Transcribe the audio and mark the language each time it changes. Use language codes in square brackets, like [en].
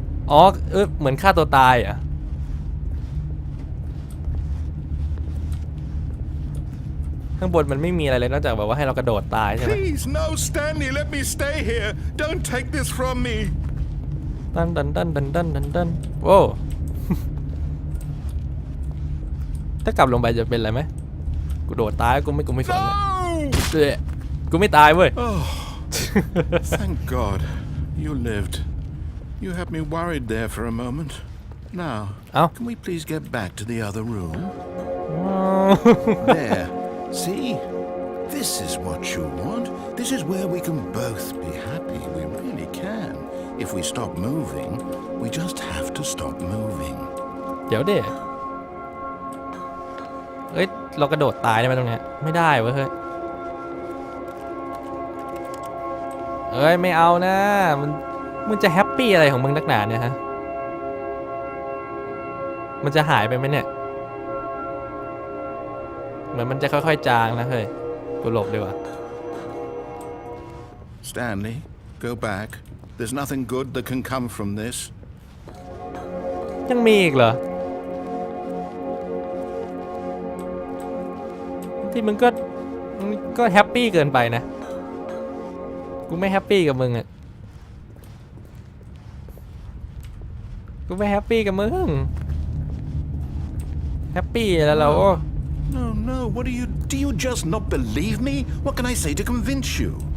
[th] อ๋อเหมือนฆ่าตัวตายอ่ะข้างบนมันไม่มีอะไรเลยนอกจากแบบว่าให้เรากระโดดตายใช่ไหม [en] Please, no, Stanley, let me stay here. Don't take this from me. [th] ดันโว้ถ้ากลับลงไปจะเป็นอะไรไหมกูโดดตายกูไม่สนเลยกูไม่ตายเว้ย [en] Thank God you lived. You had me worried there for a moment. Now, can we please get back to the other room? There. See? This is what you want. This is where we can both be happy. We really can. If we stop moving, we just have to stop moving. [th] เดี๋ยวเดี๋ยวเรากระโดดตายได้ไหมตรงนี้ไม่ได้เว้ยไม่เอานะมึงจะแฮปปี้อะไรของมึงนักหนาเนี่ยฮะมันจะหายไปไหมเนี่ยเหมือนมันจะค่อยๆจางนะเฮ้ยกูหลบดีกว่า [en] Stanley, go back. There's nothing good that can come from this. [th] ยังมีอีกเหรอที่มึงก็แฮปปี้เกินไปนะกูไม่แฮปปี้กับมึงอ่ะกูไม่แฮปปี้กับมึงแฮปปี้แล้วเรา [en] No, what do you just not believe me? What can I say to convince you?